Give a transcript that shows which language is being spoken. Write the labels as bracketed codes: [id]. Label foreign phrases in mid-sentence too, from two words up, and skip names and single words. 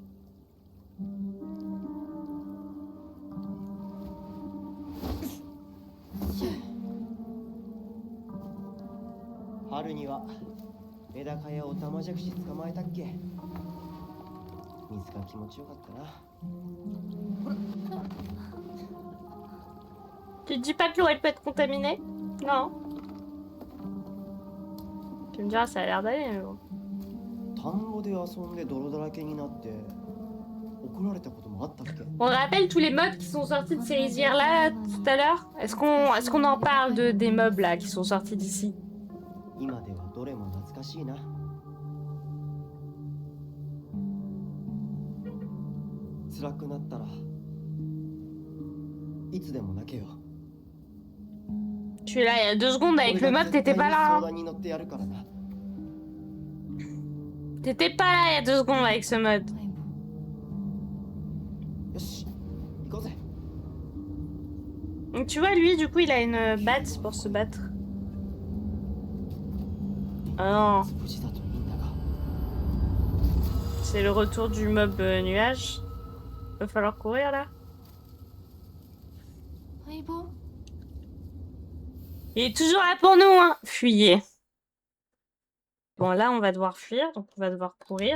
[ja] 春にはメダカやオタマジャクシ捕まえたっけ。水が気持ちよかったな。 [fr] Tu te dis pas que l'eau elle peut être contaminée? Non. Tu me diras, ça a l'air d'aller, mais bon. [ja] 田んぼで遊んで泥だらけになって怒られたこともあったっけ。 [fr] On rappelle tous les mobs qui sont sortis de ces rizières là tout à l'heure? Est-ce qu'on en parle des mobs là qui sont sortis d'ici? [ja] 今ではどれも懐かしいな。辛くなったらいつでも泣けよ。 [fr] Je suis là il y a 2 secondes avec le mob, t'étais pas là. [ja] 相談に乗ってやるからな。 [fr] T'étais pas là il y a 2 secondes avec ce mode. [ja] よし、行こうぜ。 [fr] Donc tu vois, lui, du coup, il a une batte pour se battre. Ah non, [ja] 無事だといいんだが。 [fr] c'est le retour du mob nuage. Va falloir courir là. [ja] 相棒 [fr] Il est toujours là pour nous, hein. Fuyez. Bon, là, on va devoir fuir, donc on va devoir courir.